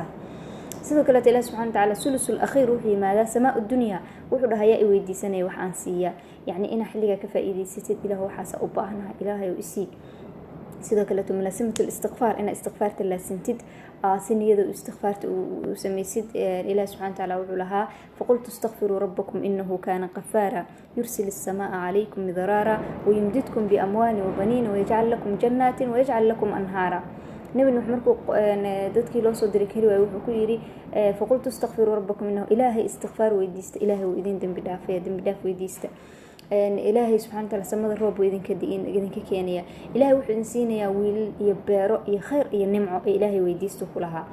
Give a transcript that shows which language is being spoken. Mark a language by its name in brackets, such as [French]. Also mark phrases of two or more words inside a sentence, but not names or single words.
[Somali] sidoo kale Ilaahay [Arabic] سبحانه وتعالى ثلث الآخر [Somali] wuxuu yimaada [Arabic] سماء الدنيا, [Somali] wuxuu dhahayaa i weydiisanay wax aan siiya, ina xilliga ka faa'iideysatid Ilaahu waxaas u baahnahay, Ilaahay u isii. sidoo kale [Arabic] ملازمة الاستغفار, [Somali] ina istighfarta la sintid siniyada istighfarta u sameeysid. [Arabic] Ilaahay سبحانه وتعالى [Somali] wuxuu lahaa [Arabic] فقلت استغفروا ربكم إنه كان غفارا يرسل السماء عليكم مدرارا ويمددكم بأموال وبنين ويجعل لكم جنات ويجعل لكم أنهارا. [Somali] nabi nuux markuu dadkii loo soo diray kari waay wuxuu ku yiri [Arabic] فقلت استغفروا ربكم إنه [Somali] ilaahay istighfar weydiista, Ilaahay uu idin dambi dhaaf weydiista. Ilaahay [Arabic] سبحانه وتعالى [Somali] samada roob idinka keenaya, Ilaahay wuxuu idin siinayaa wiil iyo beero iyo khayr iyo nimco ee Ilaahay weydiisto ku lahaa.